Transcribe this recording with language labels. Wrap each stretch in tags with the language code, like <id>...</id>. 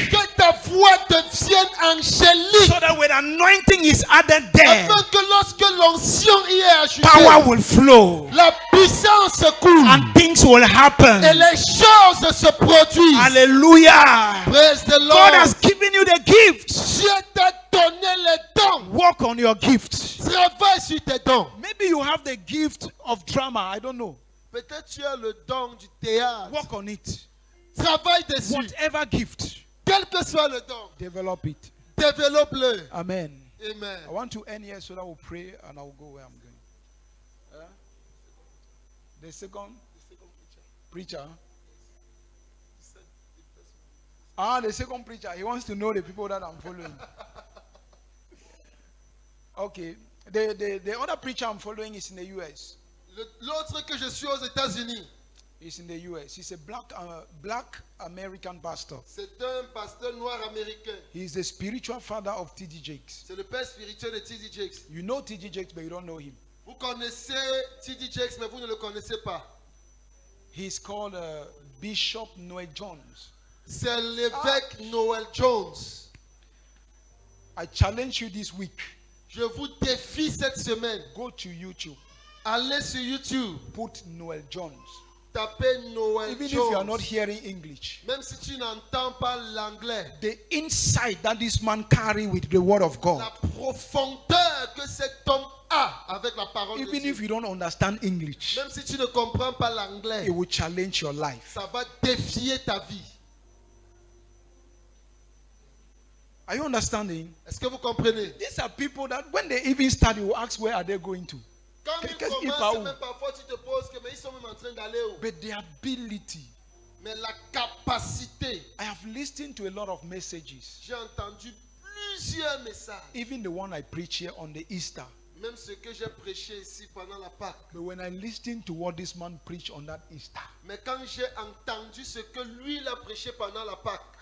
<fr>Que ta voix devienne angélique.</fr> <en>So that when anointing is added there,</en> <fr>Afin que lorsque l'onction y est ajoutée,</fr> <en>power will flow</en> <fr>la puissance coule.</fr> <en>and things will happen.</en> <fr>Et les choses se produisent.</fr> <en>Hallelujah. Praise the God has Lord. given you the gift.</en> <fr>Dieu t'a donné les dons.</fr> <en>Work on your gift.</en> <fr>Travaille sur tes dons.</fr> <en>Maybe you have the gift of drama. I don't know.</en> <fr>Peut-être tu as le don du théâtre.</fr> <en>Work on it.</en> <fr>Travaille dessus.</fr> <en>Whatever gift,</en> <fr>Quel que soit le don,</fr> <en>develop it.</en> <fr>développe-le.</fr> <en>Amen. Amen. I want to end here so that we'll pray and I'll go where I'm going. The second preacher. The second preacher. He wants to know the people that I'm following. Okay. The other preacher I'm following is in the US.</en> <fr>L'autre que je suis aux États-Unis,</fr> <en>He's in the US. He's a black American pastor.</en> <fr>c'est un pasteur noir américain.</fr> <en>He's the spiritual father of T.D. Jakes.</en> <fr>C'est le père spirituel de T.D. Jakes.</fr> <en>You know T.D. Jakes, but you don't know him.</en> <fr>Vous connaissez T.D. Jakes, mais vous ne le connaissez pas.</fr> <en>He's called Bishop Noel Jones.</en> <fr>C'est l'évêque Noel Jones.</fr> <en>I challenge you this week.</en> <fr>Je vous défie cette semaine.</fr> <en>Go to YouTube.</en> <fr>Allez sur YouTube.</fr> <en>Put Noel Jones.</en> <fr>Tapez Noel</fr> <en>Even</en> <fr>Jones.</fr> <en>if you are not hearing English.</en> <fr>Même si tu n'entends pas l'anglais.</fr> <en>The insight that this man carry with the word of God.</en> <fr>La profondeur que cet homme a avec la parole de</fr> <en>Even</en> <fr>Dieu.</fr> <en>if you don't understand English.</en> <fr>Même si tu ne comprends pas l'anglais,</fr> <en>It will challenge your life.</en> <fr>ça va défier ta vie.</fr> <en>Are you understanding?</en> <fr>Est-ce que vous comprenez?</fr> <en>These are people that when they even start, you will ask where are they going to.</en> <fr>Quand ils Qu'est-ce qu'ils commencent, parlent? même parfois tu te poses que mais ils sont même en train d'aller où?</fr> <en>But the ability.</en> <fr>Mais la capacité.</fr> <en>I have listened to a lot of messages.</en> <fr>J'ai entendu plusieurs messages.</fr> <en>Even the one I preach here on the Easter.</en> <fr>Même ce que j'ai prêché ici pendant la Pâque.</fr> <en>But when I listened to what this man preached on that Easter,</en> <fr>Mais quand j'ai entendu ce que lui il a prêché pendant la Pâque,</fr>